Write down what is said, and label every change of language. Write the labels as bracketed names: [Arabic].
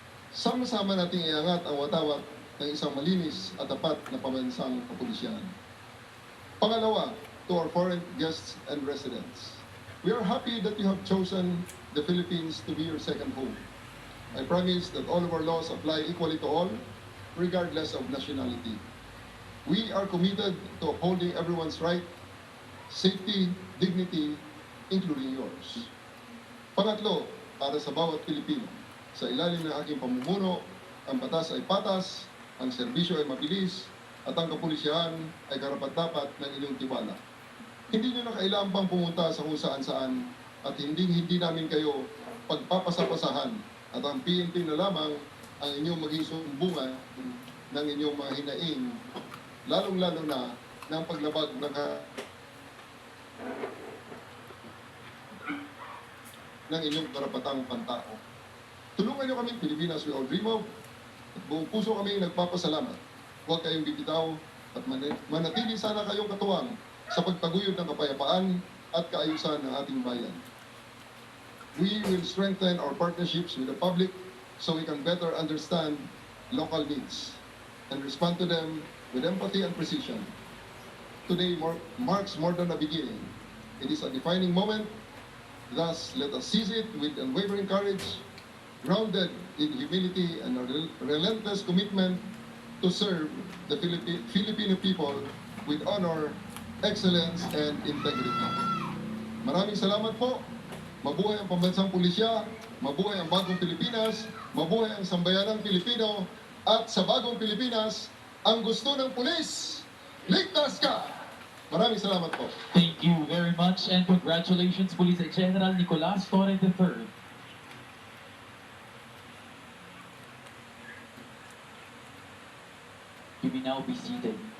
[Filipino] Sama-sama nating iangat ang watawat ng isang malinis at tapat na pambansang kapulisyan. [English] Pangalawa, to our foreign guests and residents, we are happy that you have chosen the Philippines to be your second home. I promise that all of our laws apply equally to all, regardless of nationality. We are committed to upholding everyone's right, safety, dignity, including yours. [Filipino] Pangatlo, para sa bawat Pilipino, sa ilalim ng aking pamumuno, ang batas ay patas, ang serbisyo ay mabilis, at ang kapulisyahan ay karapat-dapat ng inyong tiwala. Hindi nyo na kailangan pang pumunta sa kung saan-saan at hindi namin kayo pagpapasapasahan at ang PNP na lamang ang inyong maging sumbungan ng inyong mga hinaing, lalong-lalo na ng paglabag ng inyong karapatang pantao. Tulungan nyo kami, Pilipinas [English] we all dream of, [Filipino] at buong puso kami nagpapasalamat. Huwag kayong bibitaw at manatili sana kayong katuwang sa pagtaguyod ng kapayapaan at kaayusan ng ating bayan. [English] We will strengthen our partnerships with the public so we can better understand local needs and respond to them with empathy and precision. Today marks more than a beginning. It is a defining moment. Thus, let us seize it with unwavering courage, grounded in humility and a relentless commitment to serve the Filipino people with honor, excellence, and integrity. [Filipino] Maraming salamat po. Mabuhay ang pambansang pulisya, mabuhay ang bagong Pilipinas, mabuhay ang sambayanang Pilipino, at sa bagong Pilipinas, ang gusto ng pulis, ligtas ka! Maraming salamat po. [English] Thank you very much and congratulations Police General Nicolas Torre III. you may now be seated.